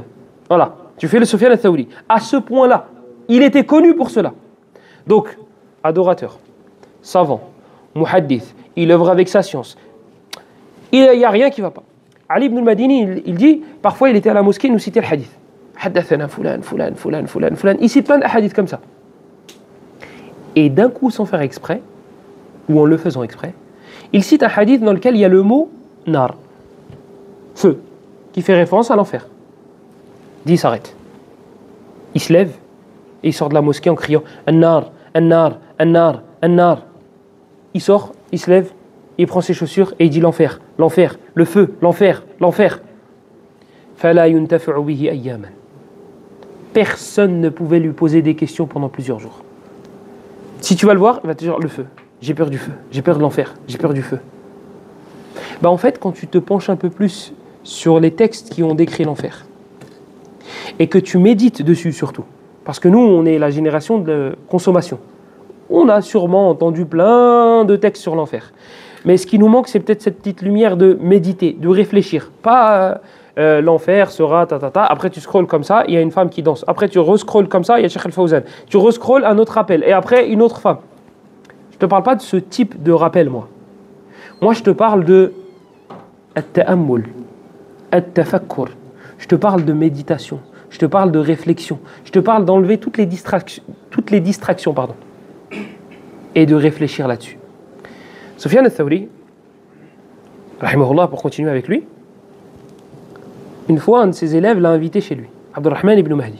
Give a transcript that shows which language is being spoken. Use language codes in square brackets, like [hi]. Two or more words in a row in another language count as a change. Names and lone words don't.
[fr] Voilà, tu fais le Sufyan al-Thawri. À ce point-là, il était connu pour cela. Donc, adorateur, savant, muhaddith, il œuvre avec sa science. Il n'y a rien qui ne va pas. Ali ibn al-Madini, il dit, parfois il était à la mosquée, il nous citait le hadith. [ar] حدثنا فلان، فلان، فلان، فلان، فلان. [fr] Il cite plein de hadiths comme ça. Et d'un coup, sans faire exprès, ou en le faisant exprès, il cite un hadith dans lequel il y a le mot nar, feu, qui fait référence à l'enfer. Il s'arrête. Il se lève et il sort de la mosquée en criant [ar] النار، النار، النار، النار. [fr] Il sort, il se lève, il prend ses chaussures et il dit l'enfer, l'enfer, le feu, l'enfer, l'enfer. [ar] فلا ينتفع به أياما. [fr] Personne ne pouvait lui poser des questions pendant plusieurs jours. Si tu vas le voir, il va te dire le feu. J'ai peur du feu, j'ai peur de l'enfer, j'ai peur du feu. En fait, quand tu te penches un peu plus sur les textes qui ont décrit l'enfer, et que tu médites dessus surtout, parce que nous, on est la génération de consommation. On a sûrement entendu plein de textes sur l'enfer. Mais ce qui nous manque, c'est peut-être cette petite lumière de méditer, de réfléchir. Pas l'enfer sera ta. Après, tu scrolles comme ça, il y a une femme qui danse. Après, tu rescrolles comme ça, il y a Cheikh Al-Fawzan. Tu rescrolles un autre rappel. Et après, une autre femme. Je ne te parle pas de ce type de rappel, moi. Moi, je te parle de [ar] التأمل، التفكر. [fr] Je te parle de méditation. Je Je te parle de réflexion. Je te parle d'enlever toutes les distractions, pardon, et de réfléchir là-dessus. Sufyan al-Thawri, rahimahullah, pour continuer avec lui, une fois, un de ses élèves l'a invité chez lui, Abdurrahman ibn Mahdi.